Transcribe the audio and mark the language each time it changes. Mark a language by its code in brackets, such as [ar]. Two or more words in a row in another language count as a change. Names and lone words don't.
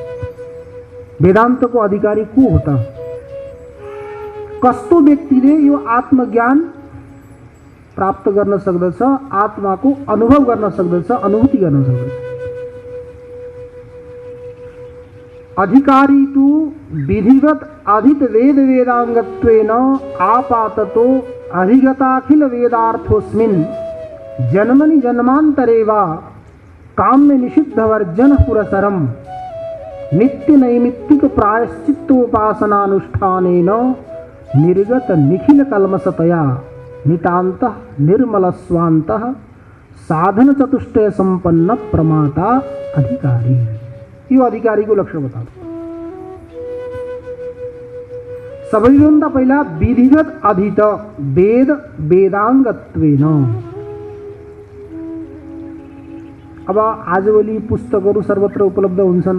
[ne] वेदान्तको अधिकारी को हो त? कस्तो व्यक्तिले यो आत्मज्ञान प्राप्त गर्न सक्दछ, आत्माको अनुभव गर्न सक्दछ, अनुभूति गर्न सक्दछ। [sa] अधिकारी तु विधिवत अधित वेद वेदांगत्वेन आपाततो अधिगताखिल वेदार्थोस्मिन् जन्मनि जन्मांतरे वा काम्य निषिद्ध वर्जन पुरसरम नित्य नैमित्तिक प्रायश्चित्तोपासनानुष्ठानेन निर्गत निखिल कल्मषतया नितांत निर्मल स्वांत साधन चतुष्टय संपन्न प्रमाता अधिकारी। [ne] यो अधिकारीको लक्षण बताऊ। सबैभन्दा पहिला [sa] विधिगत अधित वेद वेदांगत्वेन। [ne] अब आजभोलि पुस्तकहरू सर्वत्र उपलब्ध हुन्छन्।